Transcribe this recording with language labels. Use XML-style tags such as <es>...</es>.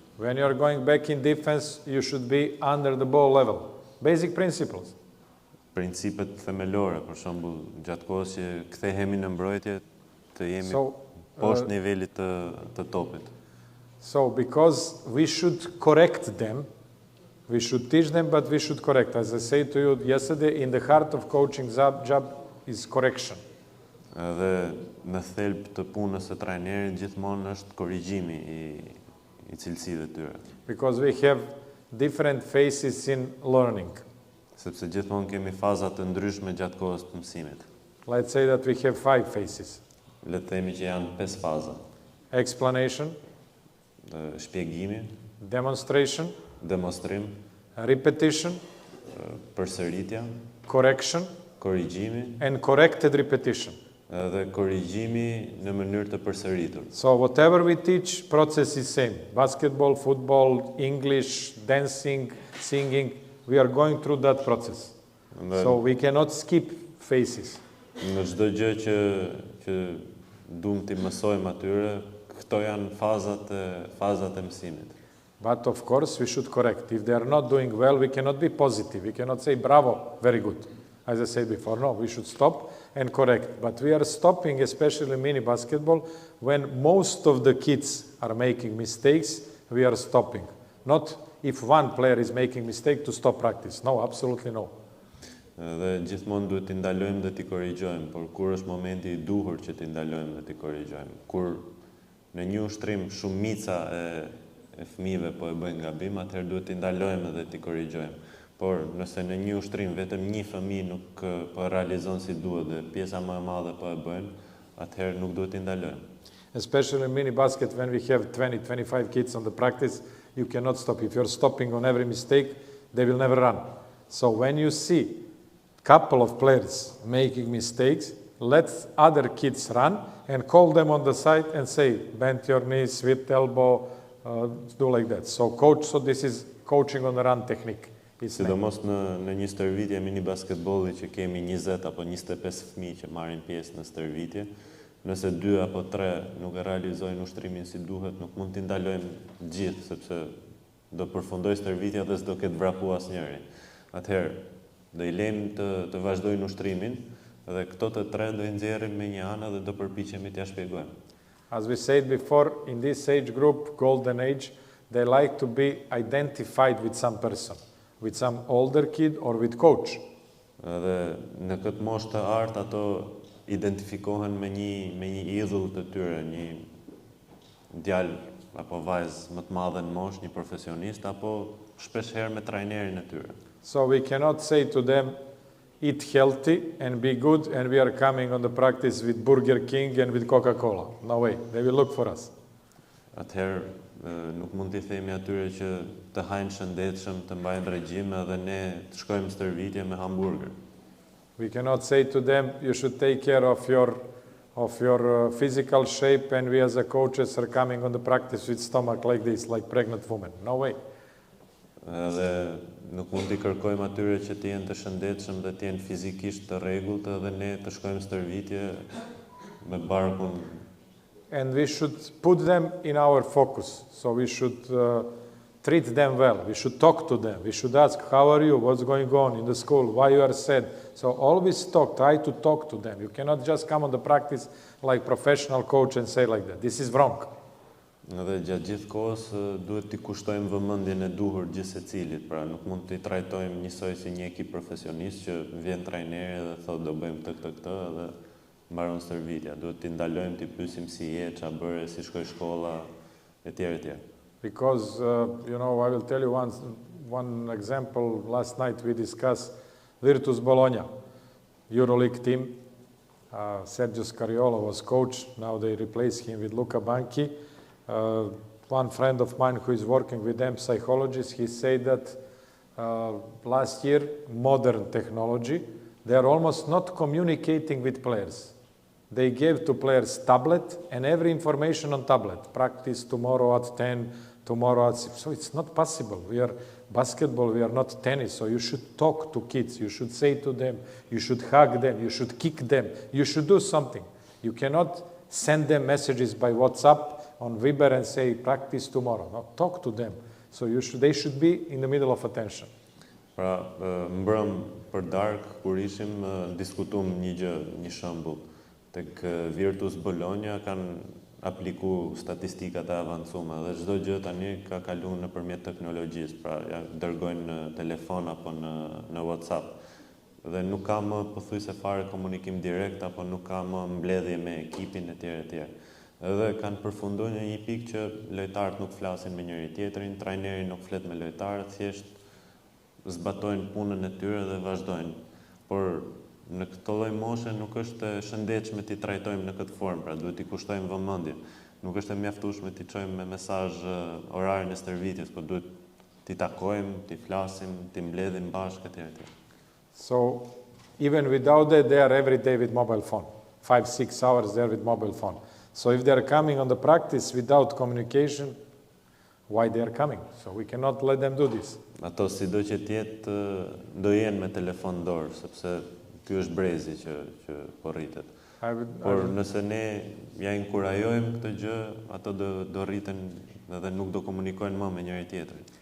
<en>When you are going back in defense, you should be under the ball level. Basic principles.</en> <sq>Principet themelore, për shembull, gjatë kohës që kthehemi në mbrojtje, të jemi poshtë nivelit të topit.</sq> <en>So, because we should correct them, we should teach them, but we should correct. As I said to you yesterday, in the heart of coaching job is correction.</en> <sq>Dhe në thelb të punës së trajnerit gjithmonë është korrigjimi i cilësive të tyre.</sq> <en>Because we have different phases in learning.</en> <sq>Sepse gjithmonë kemi faza të ndryshme gjatë kohës të mësimit.</sq> <en>Let's say that we have 5 phases.</en> <sq>Le të themi që janë 5 faza.</sq> <en>Explanation,</en> <sq>Shpjegimi,</sq> <en>demonstration,</en> <sq>demonstrim,</sq> <en>repetition,</en> <sq>përsëritja,</sq> <en>correction,</en> <sq>korrigjimi</sq> <en>and corrected repetition.</en> <sq>Dhe korrigjimi në mënyrë të përsëritur.</sq> <en>So whatever we teach, process is same. Basketball, football, English, dancing, singing, we are going through that process. So we cannot skip phases.</en> <sq>Në çdo gjë që duam të mësojmë atyre, këto janë fazat e mësimit.</sq> <en>But of course we should correct. If they are not doing well, we cannot be positive. We cannot say bravo, very good. As I said before, no, we should stop and correct. But we are stopping, especially mini basketball, when most of the kids are making mistakes, we are stopping. Not if one player is making mistake to stop practice. No, absolutely no.</en> <sq>Dhe gjithmonë duhet t'i ndalojmë dhe t'i korrigjojmë, por kur është momenti i duhur që t'i ndalojmë dhe t'i korrigjojmë. Kur në një ushtrim shumica e fëmijëve po e bëjnë gabim, atëherë duhet t'i ndalojmë dhe t'i korrigjojmë. Por nëse në një ushtrim vetëm një fëmijë nuk po realizon si duhet dhe pjesa më e madhe po e bëjnë, atëherë nuk duhet t'i ndalojmë.</sq> <en>Especially in mini basket, when we have 20-25 kids on the practice, you cannot stop. If you're stopping on every mistake, they will never run. So when you see couple of players making mistakes, let other kids run and call them on the side and say, bend your knees, sweep elbow, do like that. So this is coaching on the run technique.</en> <sq>Sidomos në një stërvitje mini basketbolli që kemi 20 apo 25 fëmijë që marrin pjesë në stërvitje, nëse 2 apo 3 nuk e realizojnë ushtrimin si duhet, nuk mund t'i ndalojmë gjithë, sepse do përfundoj stërvitja dhe s'do ketë vrapu asnjëri. Atëherë, do i lejmë të vazhdojnë ushtrimin dhe këto të 3 do i nxjerrim me një anë dhe do përpiqemi t'ia shpjegojmë.</sq> <en>As we said before, in this age group, golden age, they like to be identified with some person, with some older kid or with coach.</en> <sq>Dhe në këtë moshë të artë ato identifikohen me një idhull të tyre, një djalë apo vajzë më të madhe në moshë, një profesionist apo shpesh herë me trajnerin e tyre.</sq> <en>So we cannot say to them, eat healthy and be good, and we are coming on the practice with Burger King and with Coca-Cola. No way, they will look for us.</en> <sq>Atëherë, nuk mund t'i themi atyre që të hajnë shëndetshëm, të mbajnë regjim edhe ne të shkojmë stërvitje me hamburger.</sq> <en>We cannot say to them, you should take care of your physical shape, and we as a coaches are coming on the practice with stomach like this, like pregnant women. No way.</en> <sq>Edhe nuk mund t'i kërkojmë atyre që të jenë të shëndetshëm dhe të jenë fizikisht të rregullt edhe ne të shkojmë stërvitje me barkun.</sq> <en>And we should put them in our focus. So we should treat them well. We should talk to them. We should ask, how are you? What's going on in the school? Why you are sad? So always try to talk to them. You cannot just come on the practice like professional coach and say like that. This is wrong.</en> <sq>Dhe gjatë gjithë kohës duhet t'i kushtojmë vëmendjen e duhur gjithë secilit, pra nuk mund t'i trajtojmë njësoj si një ekip profesionist që vjen trajneri dhe thotë do bëjmë këtë dhe mbaron stërvitja. Duhet t'i ndalojmë, t'i pyesim si je, ç'a bëre, si shkoi shkolla, etj.</sq> <en>Because I will tell you one example. Last night we discussed Virtus Bologna, EuroLeague team. Sergio Scariolo was coach. Now they replaced him with Luca Banchi. One friend of mine who is working with them, psychologist, he said that last year, modern technology, they are almost not communicating with players. They gave to players tablet and every information on tablet. Practice tomorrow at 10, tomorrow at 6. So it's not possible. We are basketball, we are not tennis. So you should talk to kids. You should say to them, you should hug them, you should kick them. You should do something. You cannot send them messages by WhatsApp on Viber and say, practice tomorrow. No, talk to them. So they should be in the middle of attention.</en> <sq>Pra, mbrëm për darkë, kur ishim, diskutum një shembull. Tek Virtus Bologna kanë apliku statistikat e avancume dhe çdo gjë tani ka kaluar nëpërmjet teknologjisë, pra ja dërgojnë në telefon apo në WhatsApp. Dhe nuk ka më pothuajse fare komunikim direkt apo nuk ka më mbledhje me ekipin etj. Edhe kanë përfunduar në një pikë që lojtarët nuk flasin me njëri tjetrin, trajneri nuk flet me lojtarët, thjesht zbatojnë punën e tyre dhe vazhdojnë. Por në këtë lloj moshe nuk është e shëndetshme t'i trajtojmë në këtë formë, pra duhet t'i kushtojmë vëmendje. Nuk është e mjaftueshme t'i çojmë me mesazh orarin e stërvitjes, por duhet t'i takojmë, t'i flasim, t'i mbledhim bashkë etj.</sq> <en>So even without that, they are every day with mobile phone. 5-6 hours there with mobile phone. So if they are coming on the practice without communication, why they are coming? So we cannot let them do this.</en> <sq>Ato sido që t'jetë do jenë me telefon dorë, sepse ky është brezi që po rritet. Por nëse ne ja inkurajojmë këtë gjë, ato do rriten dhe nuk do komunikojnë më me njëri tjetrin.</sq>